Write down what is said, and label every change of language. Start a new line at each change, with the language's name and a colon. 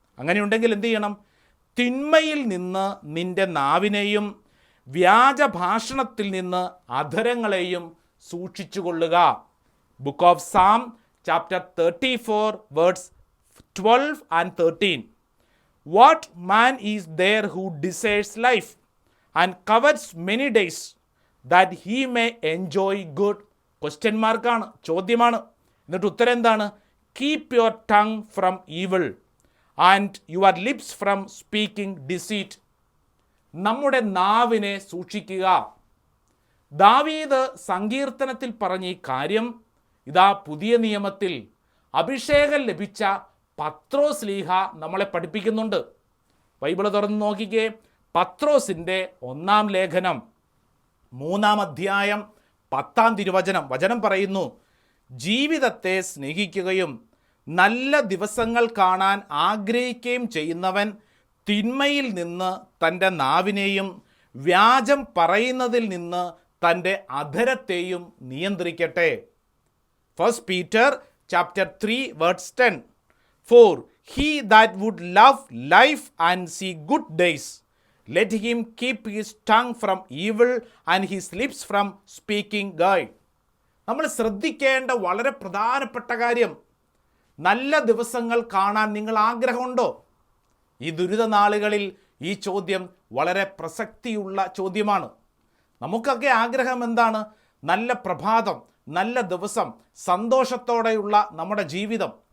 Malayalam: അങ്ങനെയുണ്ടെങ്കിൽ എന്ത് ചെയ്യണം? തിന്മയിൽ നിന്ന് നിന്റെ നാവിനെയും വ്യാജഭാഷണത്തിൽ നിന്ന് അധരങ്ങളെയും സൂക്ഷിച്ചുകൊള്ളുക.
English: Book of Psalm chapter 34 words 12 and 13. What man is there who desires life and covets many days that he may enjoy good?
Malayalam: Question മാർക്കാണ്, ചോദ്യമാണ്. എന്നിട്ട് ഉത്തരം എന്താണ്?
English: Keep your tongue from evil and your lips from speaking deceit.
Malayalam: നമ്മുടെ നാവിനെ സൂക്ഷിക്കുക. ദാവീദ് സങ്കീർത്തനത്തിൽ പറഞ്ഞ ഈ കാര്യം ഇതാ പുതിയ നിയമത്തിൽ അഭിഷേകം ലഭിച്ച പത്രോസ് ലീഹ നമ്മളെ പഠിപ്പിക്കുന്നുണ്ട്. ബൈബിൾ തുറന്ന് നോക്കിക്കേ. പത്രോസിൻ്റെ 1-ാം ലേഖനം 3-ാം അധ്യായം 10-ാം തിരുവചനം. വചനം പറയുന്നു, ജീവിതത്തെ സ്നേഹിക്കുകയും നല്ല ദിവസങ്ങൾ കാണാൻ ആഗ്രഹിക്കുകയും ചെയ്യുന്നവൻ തിന്മയിൽ നിന്ന് തൻ്റെ നാവിനെയും വ്യാജം പറയുന്നതിൽ നിന്ന് തൻ്റെ അധരത്തെയും നിയന്ത്രിക്കട്ടെ.
English: 1 Peter chapter 3 verse 10. For he that would love life and see good days, let him keep his tongue from evil and his lips from speaking guile.
Malayalam: നമ്മൾ ശ്രദ്ധിക്കേണ്ട വളരെ പ്രധാനപ്പെട്ട കാര്യം, നല്ല ദിവസങ്ങൾ കാണാൻ നിങ്ങൾ ആഗ്രഹമുണ്ടോ? ഈ ദുരിത നാളുകളിൽ ഈ ചോദ്യം വളരെ പ്രസക്തിയുള്ള ചോദ്യമാണ്. നമുക്കൊക്കെ ആഗ്രഹം എന്താണ്? നല്ല പ്രഭാതം, നല്ല ദിവസം, സന്തോഷത്തോടെയുള്ള നമ്മുടെ ജീവിതം.